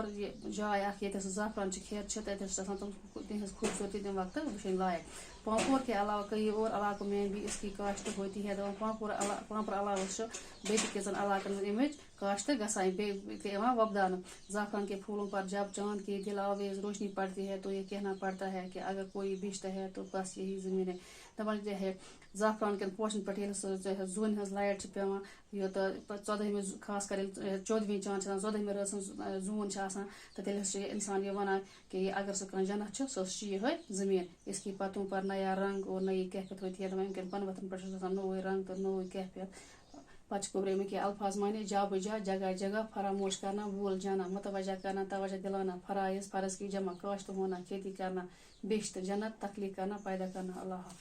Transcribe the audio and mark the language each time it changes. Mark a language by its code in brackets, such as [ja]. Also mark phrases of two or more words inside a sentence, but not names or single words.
[ks] یہِ جاے اکھ ییٚتہِ ہسا زعفران چہِ کھیت چھِ تتہِ ہسا چھِ آسان تِم تِہنٛز خوبصورتی تمہِ وقتہٕ وٕچھِنۍ لایق [ur] پامپور کے علاوہ کئی اور علاقوں میں بھی اس کی کاشت ہوتی ہے [ks] دپان پامپور علاوہ چھُ بیٚیہِ تہِ کینٛژن علاقن منٛز امِچ کاشت گژھان بیٚیہِ تہِ یِوان وۄپداونہٕ [ur] زعفران کے پھولوں پر جب چاند کی دل آویز روشنی پڑتی ہے تو یہ کہنا پڑتا ہے کہ اگر کوئی بیچتا ہے تو بس یہی زمین ہے دپان ہے زعفران [ks] کٮ۪ن پوشن پٮ۪ٹھ ییٚلہِ سُہ زوٗنہِ ہٕنٛز لایٹ چھِ پیٚوان یہِ تہٕ پتہٕ 14مہِ خاص کر ییٚلہِ 14ویں چاند چھِ آسان 14مہِ رٲژ ہٕنٛز زوٗن چھِ آسان تہٕ تیٚلہِ ہسا چھُ انسان یہِ ونان کہ اگر سُہ کانٛہہ جنت چھُ سُہ ہسا چھُ یِہے زٔمیٖن [ur] اس کی پتوں پر نیا رنگ اور نئی کیفیت ہوتی ہے [ks] دپان یِم کٮ۪ن پنہٕ ؤتھرن پٮ۪ٹھ چھُ آسان نوٚوُے رنگ تہٕ نوٚوُے کیفیت پتہٕ چھِ کُبرٲمٕتۍ کینٛہہ [ur] الفاظ معنی جا بجا جگہ جگہ فراموش کرنا بھول جانا متوجہ کرنا توجہ دلانا فرائض فرض کی جمع کاشت ہونا کھیتی کرنا بیشت جنت تخلیق کرنا پیدا کرنا اللہ حافظ